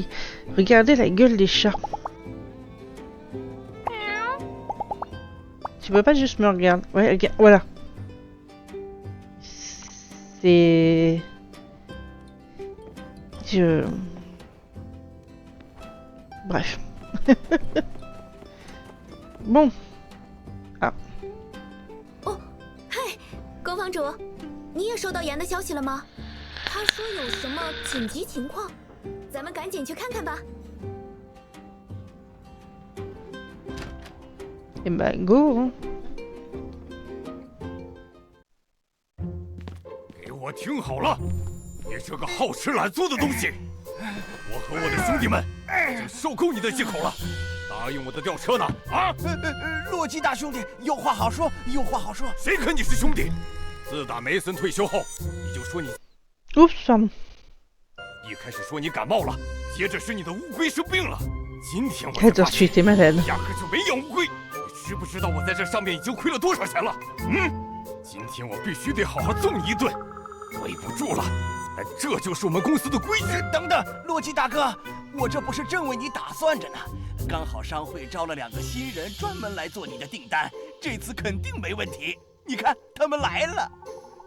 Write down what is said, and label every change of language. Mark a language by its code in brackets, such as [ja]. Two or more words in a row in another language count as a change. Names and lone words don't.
[fr] Regardez la gueule des chats. Tu peux pas juste me regarder. Ouais, regarde, voilà. C'est... Bref. Bon. Ah. [zh] 哦，嗨，宫房主，你也收到妍的消息了吗？他说有什么紧急情况，咱们赶紧去看看吧。 [fr] Et bah go, hein. [zh] 给我听好了，你这个好吃懒做的东西！我和我的兄弟们已经受够你的借口了。答应我的吊车呢？啊！洛基大兄弟，有话好说，有话好说。谁跟你是兄弟？自打梅森退休后，你就说你 [fr] Oups, pardon. [zh] 一开始说你感冒了，接着是你的乌龟生病了。今天我才 [fr] Attends, [zh] 发 [fr] tu [zh] 现 [fr] étais malade. [zh] 压根就没养乌龟。你知不知道我在这上面已经亏了多少钱了？嗯，今天我必须得好好揍你一顿。对不住了，这就是我们公司的规矩。等等，洛基大哥，我这不是正为你打算着呢。刚好商会招了2个新人，专门来做你的订单，这次肯定没问题。你看，他们来了。